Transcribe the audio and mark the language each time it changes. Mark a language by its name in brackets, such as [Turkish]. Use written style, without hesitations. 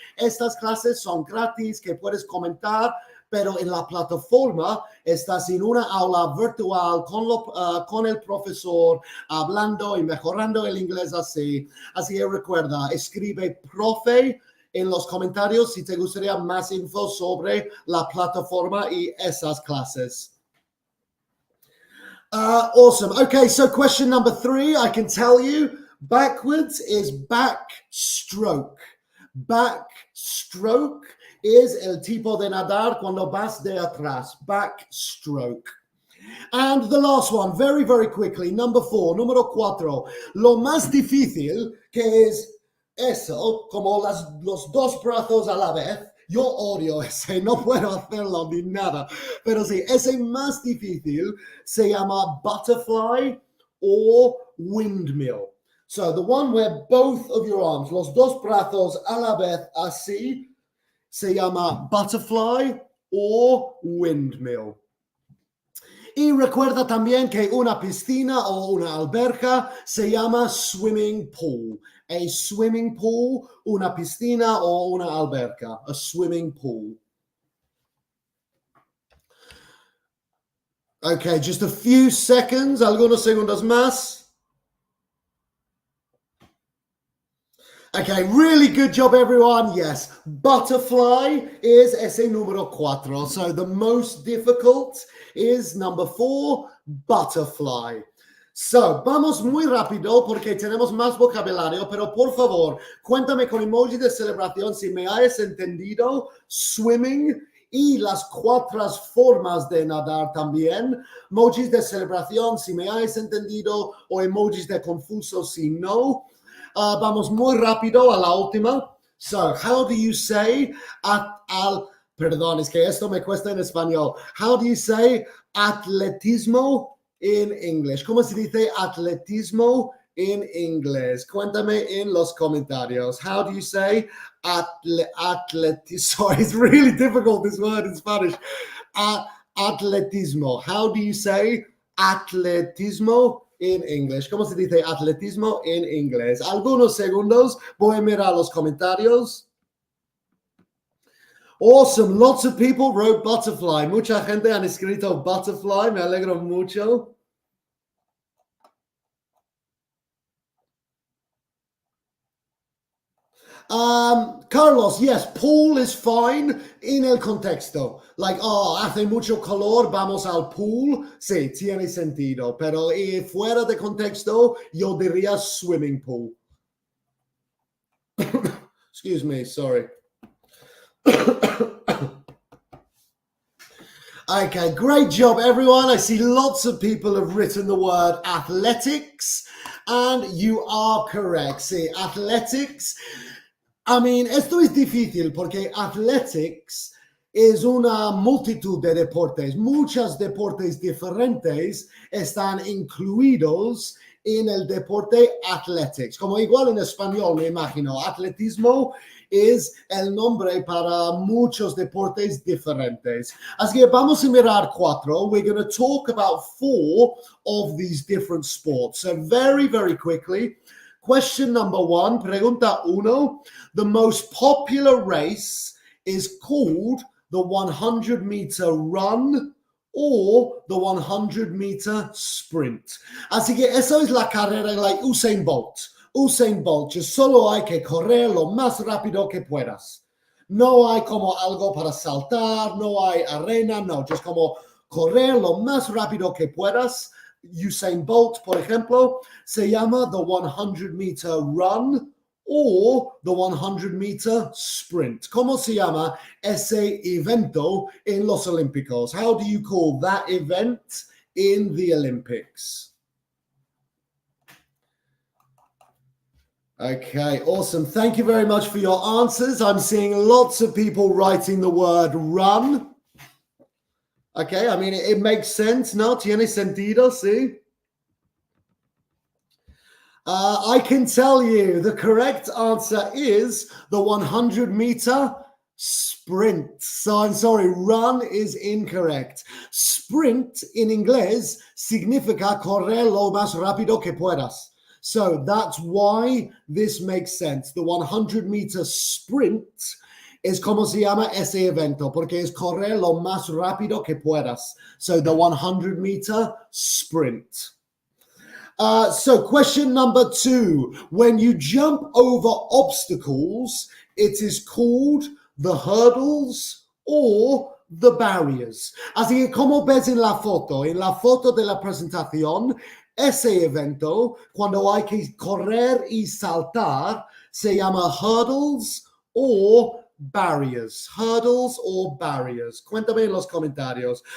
[Spanish] Estas clases son gratis que puedes comentar, pero en la plataforma estás en una aula virtual con el profesor, hablando y mejorando el inglés así. Así que recuerda, escribe profe en los comentarios si te gustaría más info sobre la plataforma y esas clases. [English] Awesome. Okay, so question number 3, I can tell you, backwards is backstroke. Backstroke is [Spanish] el tipo de nadar cuando vas de atrás, backstroke. [English] And the last one, very, very quickly, number 4, [Spanish] número 4. Lo más difícil que es eso, como los dos brazos a la vez. Yo odio ese, no puedo hacerlo ni nada. Pero sí, ese más difícil se llama [English] butterfly or windmill. So the one where both of your arms, [Spanish] los dos brazos a la vez así, se llama [English] butterfly or windmill. [Spanish] Y recuerda también que una piscina o una alberca se llama swimming pool. [English] A swimming pool, [Spanish] una piscina o una alberca. [English] A swimming pool. Okay, just a few seconds, [Spanish] algunos segundos más. [English] Okay, really good job, everyone. Yes, butterfly is [Spanish] ese número 4. [English] So the most difficult is number 4, butterfly. [Spanish] So, vamos muy rápido porque tenemos más vocabulario, pero por favor, cuéntame con emoji de celebración si me hayas entendido swimming y las 4 formas de nadar también. Emojis de celebración si me hayas entendido o emojis de confuso si no. Vamos muy rápido a la última. [English] So, how do you say [Spanish] perdón, es que esto me cuesta en español. [English] How do you say atletismo in English? [Spanish] ¿Cómo se dice atletismo [English] in English? [Spanish] Cuéntame en los comentarios. [English] How do you say atletismo? Sorry, it's really difficult, this word in Spanish. Atletismo. How do you say atletismo in English? [Spanish] ¿Cómo se dice atletismo en inglés? Algunos segundos, voy a mirar los comentarios. [English] Awesome, lots of people wrote butterfly. [Spanish] Mucha gente han escrito butterfly, me alegro mucho. [English] Carlos, yes, pool is fine [Spanish] en el contexto. [English] Like, [Spanish] hace mucho calor, vamos al pool. Sí, tiene sentido. Pero fuera de contexto, yo diría swimming pool. [English] Excuse me, sorry. Okay, great job, everyone. I see lots of people have written the word athletics, and you are correct. See, athletics. [Spanish] I mean, esto es difícil porque athletics es una multitud de deportes. Muchos deportes diferentes están incluidos en el deporte athletics. Como igual en español, me imagino. Atletismo es el nombre para muchos deportes diferentes. Así que vamos a mirar 4. [English] We're going to talk about 4 of these different sports. So very, very quickly. Question number 1, [Spanish] pregunta 1. [English] The most popular race is called the 100-meter run or the 100-meter sprint. [Spanish] Así que eso es la carrera, [English] like [Spanish] Usain Bolt. Usain Bolt, solo hay que correr lo más rápido que puedas. No hay como algo para saltar, no hay arena, no, [English] just [Spanish] como correr lo más rápido que puedas. Usain Bolt, por ejemplo, se llama [English] the 100-meter run or the 100-meter sprint. [Spanish] ¿Cómo se llama ese evento en los Olímpicos? [English] How do you call that event in the Olympics? Okay, awesome. Thank you very much for your answers. I'm seeing lots of people writing the word run. Okay, I mean, it makes sense, [Spanish] ¿no? Tiene sentido, sí? [English] I can tell you the correct answer is the 100-meter sprint. So I'm sorry, run is incorrect. [Spanish] Sprint [English] in [Spanish] inglés significa correr lo más rápido que puedas. [English] So that's why this makes sense. The 100-meter sprint [Spanish] es como se llama ese evento, porque es correr lo más rápido que puedas. [English] So the 100-meter sprint. So question number 2. When you jump over obstacles, it is called the hurdles or the barriers. [Spanish] Así que como ves en la foto de la presentación, ese evento, cuando hay que correr y saltar, se llama [English] hurdles or barriers. Hurdles or barriers. [Spanish] Cuéntame en los comentarios.